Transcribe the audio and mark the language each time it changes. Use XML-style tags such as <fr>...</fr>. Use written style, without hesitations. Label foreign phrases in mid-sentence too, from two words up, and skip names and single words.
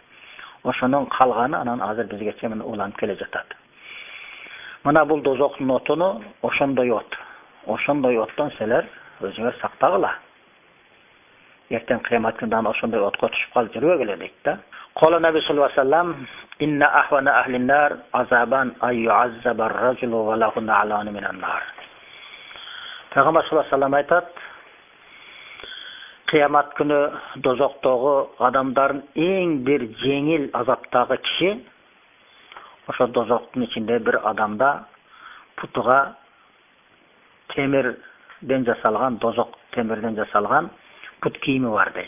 <ky>Ошонун калганы анан азыр бизгече мына уланып келе жатат. Мына бул дозоктун отуну ошондой от. Ошондой оттон силер өзүңөр сактагыла. Эртең кыямат күнүндө ошондой отко түшүп калып жүрбөгүлө дейт да.</ky> <ar>قال النبي صلى الله عليه وسلم إن أهون أهل النار عذابا أن يعذب الرجل وله نعلان من النار."</ar> <ky>Пайгамбар</ky> <ar>صلى الله عليه وسلم</ar> <ky>айтат: Кыямат күнү дозоктогу адамдардын эң бир жеңил азаптагы киши ошо дозоктун ичинде бир адамда путуга темирден жасалган, дозок темирден жасалган пут кийими бар дейт.</ky>